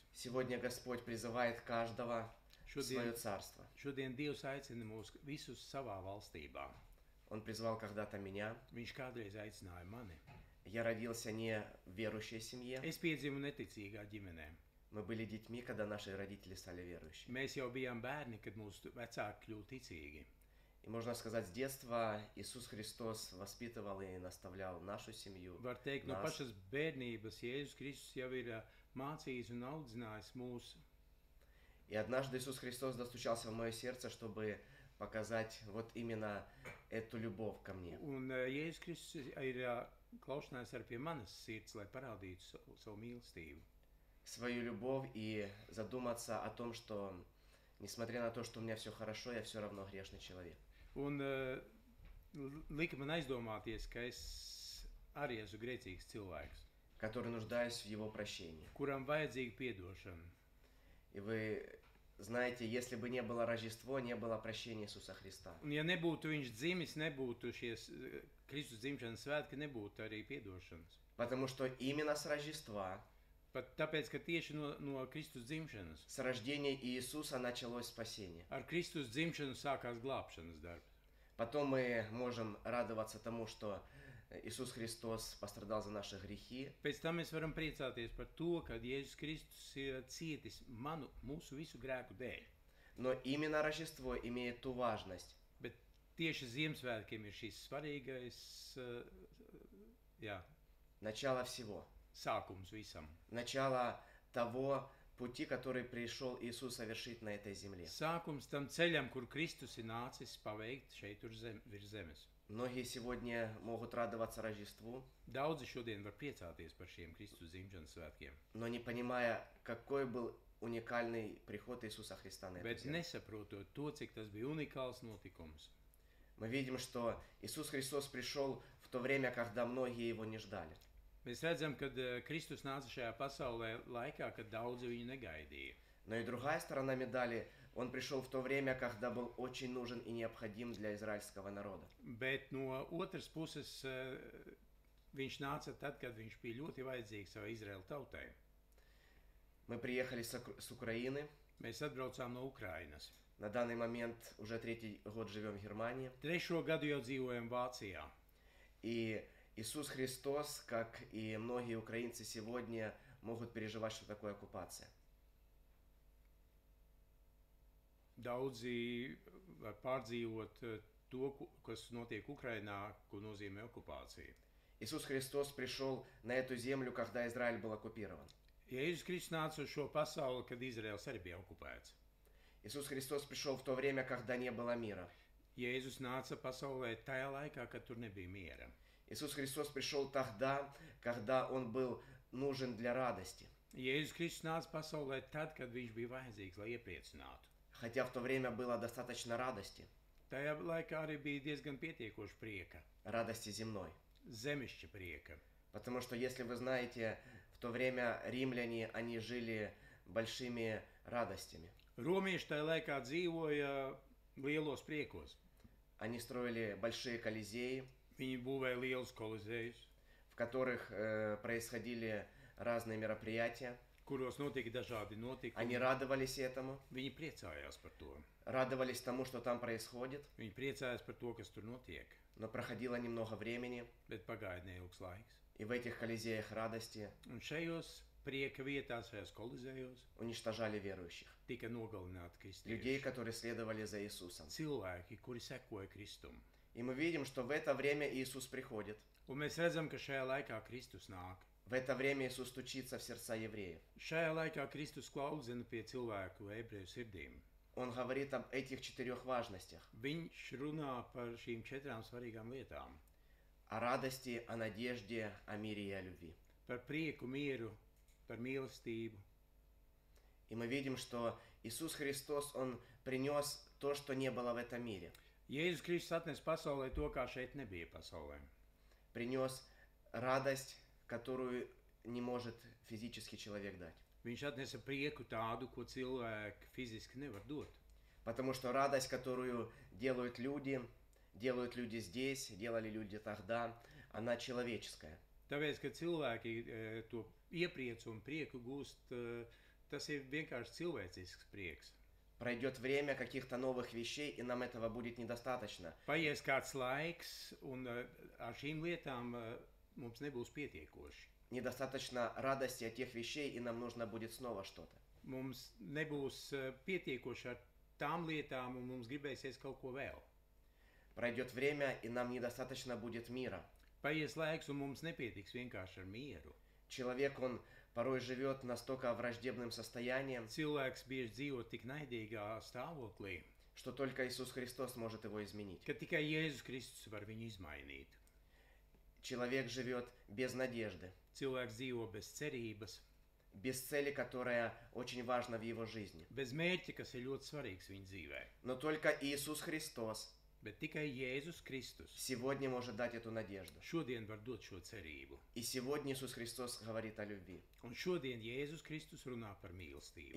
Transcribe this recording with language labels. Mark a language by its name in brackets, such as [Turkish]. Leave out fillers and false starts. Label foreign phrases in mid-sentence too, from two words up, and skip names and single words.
[Russian] Сегодня Господь призывает каждого в свое царство. [Latvian] Šodien Dievs aicina mūs visus savā valstībā. [Russian] Он призвал когда-то меня. [Latvian] Viņš kādreiz aicināja mani. [Russian] Я родился не в верующей семье. [Latvian] Es piedzimu neticīgā ģimenē. [Russian] Мы были детьми, когда наши родители стали верующими. [Latvian] Mēs jau bijām bērni, kad mūsu vecāki kļuva ticīgi. [Russian] И можно сказать, с детства Иисус Христос воспитывал и наставлял нашу семью. [Latvian] Var teikt, no [Russian] нас. [Latvian] pašas bērnības Jēzus Kristus jau ir mācījis un audzinājis mūs. [Russian] И однажды Иисус Христос достучался в мое сердце, чтобы показать вот именно эту любовь ко мне. [Latvian] Un Jēzus Kristus ir klaušanājis arī pie manas sirds, lai parādītu savu mīlestību. [Russian] Свою любовь и задуматься о том, что несмотря на то, что у меня все хорошо, я все равно грешный человек. [Latvian] Un lika man aizdomāties, ka es arī esmu grēcīgs cilvēks, [Russian] Который нуждаюсь в Его прощении. [Latvian] kuram vajadzīga piedošana. [Russian] И вы знаете, если бы не было Рождество, не было прощения Иисуса Христа. [Latvian] Un ja nebūtu viņš dzimis, nebūtu šies Kristus dzimšanas svētki, nebūtu arī piedošanas. [Russian] Потому что именно с Рождества, [Latvian] Pat tāpēc, ka tieši no Kristus dzimšanas, [Russian] с рождения Иисуса началось спасение. [Latvian] ar Kristus dzimšanu sākās glābšanas darbs. [Russian] Потом мы можем радоваться тому, что Иисус Христос пострадал за наши грехи. [Latvian] Pēc tam mēs varam priecāties par to, ka Jēzus Kristus ir cietis mūsu visu grēku dēļ. [Russian] Но именно Рождество имеет ту важность, [Latvian] Bet tieši Ziemassvētkiem ir šis svarīgais [Russian] начало всего. [Latvian] sākums visam. [Russian] Начало того пути, который пришел Иисус совершить на этой земле. [Latvian] Sākums tam ceļam, kur Kristus ir nācis paveikt šeit virs zemes. [Russian] Многие сегодня могут радоваться Рождеству, [Latvian] Daudzi šodien var priecāties par šiem Kristus dzimšanas svētkiem, [Russian] но не понимая, какой был уникальный приход Иисуса Христа на эту [Latvian] bet [Russian] землю. [Latvian] nesaprotot to, cik tas bija unikāls notikums. [Russian] Мы видим, что Иисус Христос пришел в то время, когда многие Его не ждали. [Latvian] Mēs redzam, ka Kristus nāca šajā pasaulē laikā, kad daudzi viņu negaidīja. [Russian] Но и другая сторона медали, Он пришел в то время, когда был очень нужен и необходим для израильского народа. [Latvian] Bet no otras puses Viņš nāca tad, kad viņš bija ļoti vajadzīgs savai Izraēla tautai. [Russian] Мы приехали с Украины. [Latvian] Mēs atbraucām no Ukrainas. [Russian] На данный момент уже 3-й год живем в Германии. [Latvian] 3. gadu jau dzīvojam Vācijā. [Russian] И Иисус Христос, как и многие украинцы сегодня, могут переживать, что такое оккупация. [Latvian] Daudzi var pārdzīvot to, kas notiek Ukrainā, ko nozīmē okupācija. [Russian] Иисус Христос пришел на эту землю, когда Израиль был оккупирован. [Latvian] Jēzus Kristus nāca uz šo pasauli, kad Izraels arī bija okupēts. [Russian] Иисус Христос пришел в то время, когда не было мира. [Latvian] Jēzus nāca pasaulē tajā laikā, kad tur nebija miera. [Russian] Иисус Христос пришел тогда, когда Он был нужен для радости. [Latvian] Jēzus Kristus nāca pasaulē tad, kad viņš bija vajadzīgs, lai iepriecinātu. [Russian] Хотя в то время было достаточно радости, [Latvian] Tajā laikā arī bija diezgan pietiekoši prieka, [Russian] радости земной. [Latvian] zemišķa prieka. [Russian] Потому что, если вы знаете, в то время римляне, они жили большими радостями. [Latvian] Romieši tajā laikā dzīvoja lielos priekos. [Russian] Они строили большие колизеи, [Latvian] Viņi būvēja lielus kolizējus, [Russian] в которых происходили разные мероприятия. [Latvian] kuros notika dažādi notikumi. [Russian] Они радовались этому, [Latvian] Viņi priecājās par to. [Russian] радовались тому, что там происходит, [Latvian] Viņi priecājās par to, kas tur notiek. [Russian] но проходило немного времени, [Latvian] Bet pagaida neilgs laiks. [Russian] и в этих колизеях радости [Latvian] Un šajos prieka vietās, šajos kolizējos, [Russian] уничтожали верующих, [Latvian] tika nogalināti [Russian] людей, [Latvian] kristieši. [Russian] которые следовали за Иисусом. [Latvian] Cilvēki, kuri sekoja Kristum. [Russian] И мы видим, что в это время Иисус приходит. [Latvian] Un mēs redzam, ka šajā laikā Kristus nāk. [Russian] В это время Иисус стучится в сердца евреев. [Latvian] Šajā laikā Kristus klaudzina pie cilvēku ebreju sirdīm. [Russian] Он говорит об этих 4 важностях. [Latvian] Viņš runā par šīm 4 svarīgām lietām. [Russian] О радости, о надежде, о мире и о любви. [Latvian] Par prieku, mieru, par mīlestību. [Russian] И мы видим, что Иисус Христос, Он принес то, что не было в этом мире. [Latvian] Jēzus Kristus atnes pasaulē to, kā šeit nebija pasaulē. [Russian] Принес радость, которую не может физический человек дать. [Latvian] Viņš atnesa prieku tādu, ko cilvēki fiziski nevar dot. [Russian] Потому что радость, которую делают люди здесь, делали люди тогда, она человеческая. [Latvian] Tāpēc, ka cilvēki to iepriecu un prieku gūst, tas ir vienkārši cilvēcisks prieks. [Russian] Пройдет время каких-то новых вещей, и нам этого будет недостаточно. [Latvian] Paies kāds laiks, un ar šīm lietām mums nebūs pietiekoši. [Russian] Недостаточно радости от тех вещей, и нам нужно будет снова что-то. [Latvian] Mums nebūs pietiekoši ar tām lietām, un mums gribēsies kaut ko vēl. [Russian] Пройдет время, и нам недостаточно будет мира. [Latvian] Paies laiks, un mums nepietiks vienkārši ar mieru. [Russian] Человек, он порой живет настолько враждебным состоянием, [Latvian] Cilvēks bieži dzīvo tik naidīgā stāvoklī, [Russian] что только Иисус Христос может его изменить. [Latvian] ka tikai Jēzus Kristus var viņu izmainīt. [Russian] Человек живет без надежды, [Latvian] Cilvēks dzīvo bez cerības, [Russian] без цели, которая очень важна в его жизни. [Latvian] bez mērķa, kas ir ļoti svarīgs viņa dzīvē. [Russian] Но только Иисус Христос [Latvian] Bet tikai Jēzus Kristus [Russian] сегодня может дать эту надежду. [Latvian] šodien var dot šo cerību. [Russian] И сегодня Иисус Христос говорит о любви. [Latvian] Un šodien Jēzus Kristus runā par mīlestību.